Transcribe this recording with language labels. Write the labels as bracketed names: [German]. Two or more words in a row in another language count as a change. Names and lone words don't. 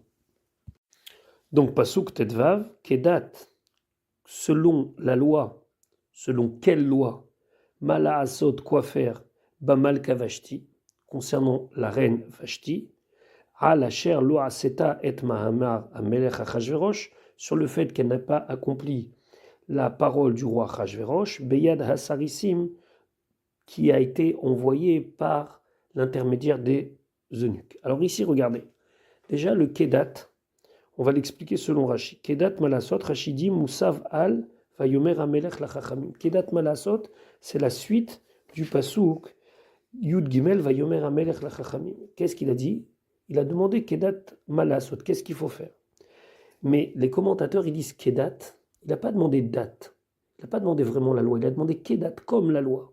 [Hebrew] Donc פסוק טו כדת, [French] selon la loi, selon quelle loi, [Hebrew] מה לעשות, [French] quoi faire, [Hebrew] במלכה ושתי, [French] concernant la reine Vashti, [Hebrew] על אשר לא עשתה את מאמר המלך אחשורוש, [French] sur le fait qu'elle n'a pas accompli la parole du roi Achashverosh, [Hebrew] ביד הסריסים, [French] qui a été envoyé par l'intermédiaire des eunuques. Alors ici, regardez. Déjà, le Kedat, on va l'expliquer selon Rashi. [Hebrew] כדת מה לעשות, Rashi dit מוסב על ויאמר המלך לחכמים. כדת מה לעשות, [French] c'est la suite du [Hebrew] פסוק יג ויאמר המלך לחכמים. [French] Qu'est-ce qu'il a dit? Il a demandé [Hebrew] כדת מה לעשות, [French] qu'est-ce qu'il faut faire? Mais les commentateurs, ils disent Kedat, il n'a pas demandé date, il n'a pas demandé vraiment la loi, il a demandé Kedat comme la loi.